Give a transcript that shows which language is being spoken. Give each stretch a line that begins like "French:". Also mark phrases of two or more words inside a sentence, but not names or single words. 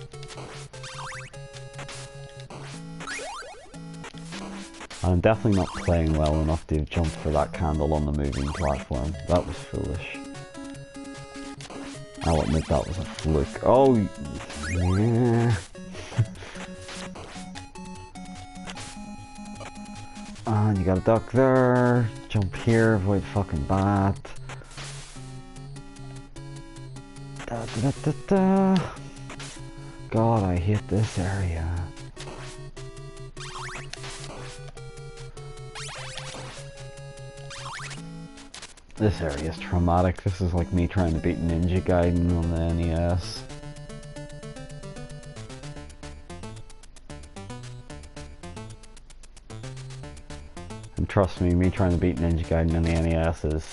English: I'm definitely not playing well enough to have jumped for that candle on the moving platform. That was foolish. I'll admit that was a fluke. Oh, yeah. And you gotta duck there. Jump here, avoid fucking bat. Da, da, da, da, da. God, I hate this area. This area is traumatic. This is like me trying to beat Ninja Gaiden on the NES. And trust me trying to beat Ninja Gaiden on the NES is...